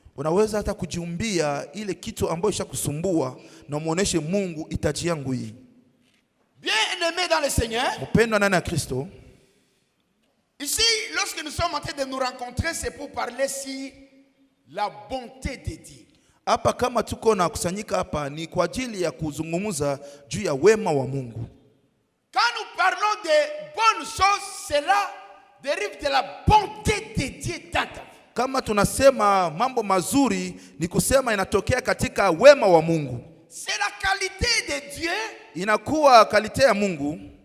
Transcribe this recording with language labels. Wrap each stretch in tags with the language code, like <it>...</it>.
<sw>Unaweza hata kujiumbia ile kitu ambayo ishakusumbua na muoneshe Mungu hitaji yangu hii.</sw> <fr>Bien-aimés dans le Seigneur.</fr> <sw>Mpendwa ndani ya Kristo.</sw> <fr>Ici, lorsque nous sommes en train de nous rencontrer, c'est pour parler sur la bonté de Dieu.</fr> <sw>Hapa kama tuko na kusanyika hapa ni kwa ajili ya kuzungumza juu ya wema wa Mungu.</sw> <fr>Quand nous parlons de bonnes choses, cela dérive de la bonté de Dieu dans ta vie.</fr> <sw>Kama tunasema mambo mazuri ni kusema inatokea katika wema wa Mungu.</sw> <fr>C'est la qualité de Dieu.</fr> <sw>Inakuwa kalite ya Mungu</sw>